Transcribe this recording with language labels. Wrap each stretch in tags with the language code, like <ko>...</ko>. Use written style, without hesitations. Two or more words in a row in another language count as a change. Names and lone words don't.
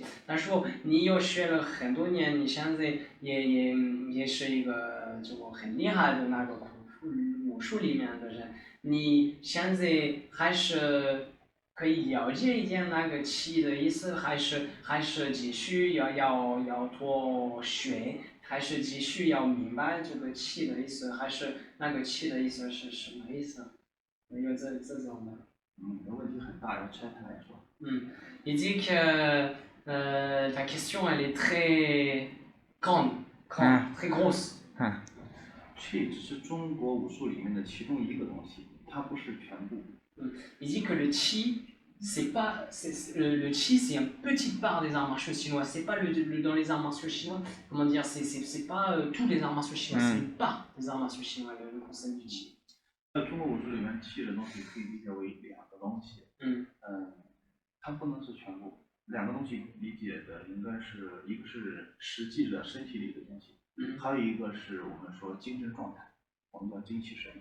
<zh>他说你又学了很多年，你现在也是一个这个很厉害的那个武术里面的人，你现在还是可以了解一点那个气的意思，还是继续要多学。还是继续要明白这个气的意思，还是那个气的意思是什么意思？有这种的。问题很大，要拆开来说。</zh> <fr>Il dit que ta question elle est très grande, très grosse.</fr> <zh>气只是中国武术里面的其中一个东西，它不是全部。</zh> <fr>Il dit que le qi le qi, c'est une petite part des arts martiaux chinois. C'est pas dans les arts martiaux chinois. Comment dire, c'est pas tous les arts martiaux chinois. C'est une part des arts martiaux chinois, le concept du qi.</fr> <zh>在中国武术里面，气的东西可以理解为两个东西。它不能是全部。两个东西理解的应该是一个是实际的身体里的东西，还有一个是我们说精神状态，我们叫精气神。</zh>